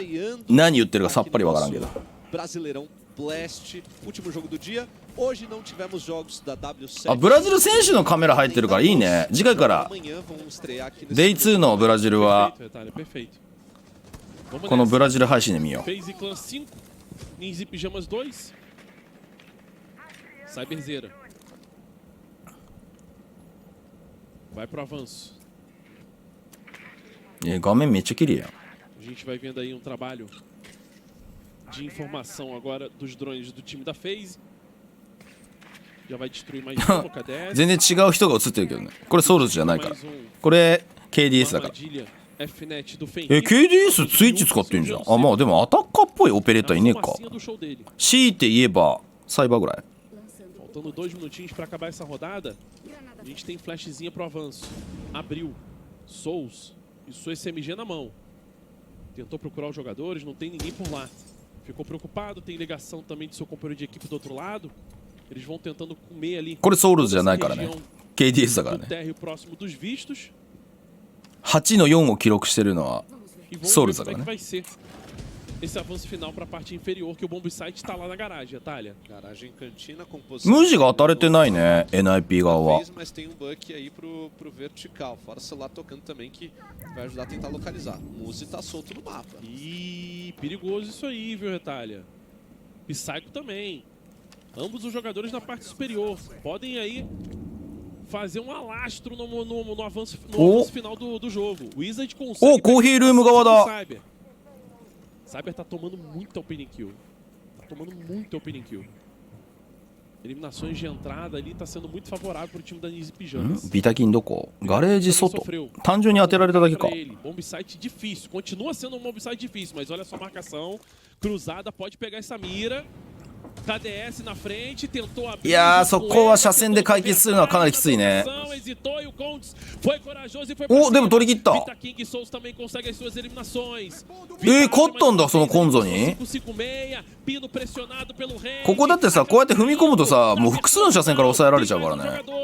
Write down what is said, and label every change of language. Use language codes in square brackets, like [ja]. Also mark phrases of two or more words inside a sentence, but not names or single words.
[ja] 何言ってるかさっぱりわからんけど。あ、ブラジル選手のカメラ入ってるからいいね。次回からDay2 のブラジルはこのブラジル配信で見よう。 [pt] Cyberzeira. Vai pro avanço. [ja] 画面めっちゃ綺麗やん。 [pt] A gente vai vendo aí trabalho de informação agora dos drones do time da FaZe. Já vai destruir mais um KDS. [ja] 全然違う人が映ってるけどね。これソウルズじゃないから。これ KDS だから。KDS スイッチ使ってんじゃん。あ、まあでもアタッカーっぽいオペレーターいねえか。強いて言えばサイバーぐらい。 [pt] Faltando 2 minutinhos para acabar essa rodada, a gente tem flashzinha pro avanço. Abriu. Souls e sua SMG na mão. Tentou procurar os jogadores, não tem ninguém por lá. Ficou preocupado, tem ligação também de seu companheiro de equipe do outro lado. Eles vão tentando comer ali. [ja] これソウルズじゃないからね。KDS だからね。8の4を記録してるのはソウルズだからね。 [pt] Esse avanço final para a parte inferior que o [en] bomb site [pt] está lá na garagem, Atalha. Garagem cantina com [ja] 無地が当たれてないね NIP 側は。 [pt] mas tem buck aí pro vertical, fora o celular tocando também que vai ajudar a tentar localizar. O Muzi tá solto no mapa. Ih, perigoso isso aí, viu, Retalha? Psycho também. Ambos os jogadores na parte superior podem aí fazer alastro no avanço final do jogo. O Wizard consegue. [ja] コーヒールーム側だ。 [pt] Cyber tá tomando muita [en] opening kill. [pt] Tá tomando muita [en] opening kill. [pt] Eliminações de entrada ali tá sendo muito favorável pro time da Nise Pijamas. [ja] ビタキンどこ？ガレージ外。単純に当てられただけか。 [en] Bomb site [pt] difícil. Continua sendo um [en] bomb site [pt] difícil, mas olha só a marcação. Cruzada pode pegar essa mira. KDS na frente, tentou abrir. [ja] いやー、そこは車線で解決するのはかなりきついね。お、でも取り切った。勝ったんだそのコンゾに。ここだってさ、こうやって踏み込むとさ、もう複数の車線から抑えられちゃうからね。